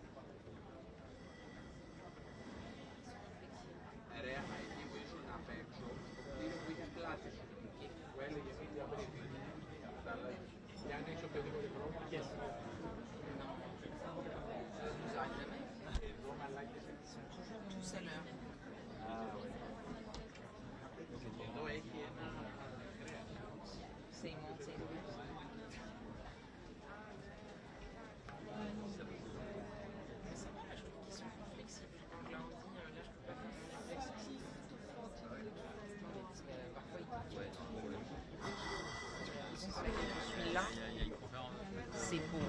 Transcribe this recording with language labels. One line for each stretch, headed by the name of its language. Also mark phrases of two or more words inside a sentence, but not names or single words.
Greek: Ρε, εκεί που ήσουν απ' έξω, το κτίριο που είχες πλάτη σου, που έλεγε
English: media briefing.
Greek: Καταλάβεις. Και αν έχεις οποιοδήποτε πρόβλημα, yes. Εδώ μαλάκες
French: Tout à l'heure.
Greek: εδώ έχει ένα κρέας.
French: C'est monté. Ça va, là, je trouve qu'ils sont plus flexibles. Quand je leur dis, là, je peux pas faire plus flexible. Parce que parfois, ils celui-là, c'est pour...